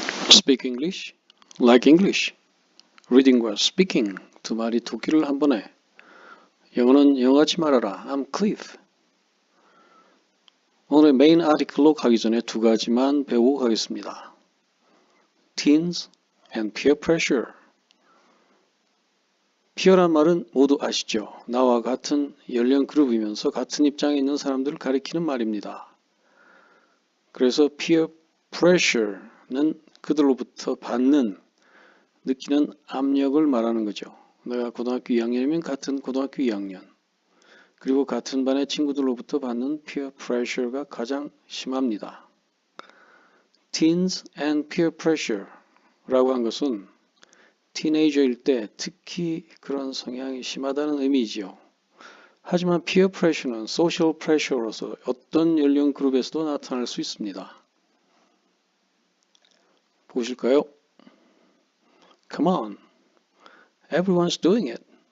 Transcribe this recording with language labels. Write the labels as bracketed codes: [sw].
[en] Speak English, like English. [ko] Reading과 speaking 두 말이 두 귀를 한 번에. 영어는 영어같이 말하라. [en] I'm Cliff. [ko] 오늘의 메인 아티클로 가기 전에 두 가지만 배우고 가겠습니다. [en] Teens and peer pressure. [ko] peer란 말은 모두 아시죠? 나와 같은 연령 그룹이면서 같은 입장에 있는 사람들을 가리키는 말입니다. 그래서 peer pressure는 그들로부터 받는, 느끼는 압력을 말하는 거죠. 내가 고등학교 2학년이면 같은 고등학교 2학년, 그리고 같은 반의 친구들로부터 받는 peer pressure가 가장 심합니다. [en] Teens and peer pressure [ko] 라고 한 것은 티네이저일 때 특히 그런 성향이 심하다는 의미지요. 하지만 peer pressure는 social pressure로서 어떤 연령 그룹에서도 나타날 수 있습니다. 보실까요? [en] Come on, everyone's doing it.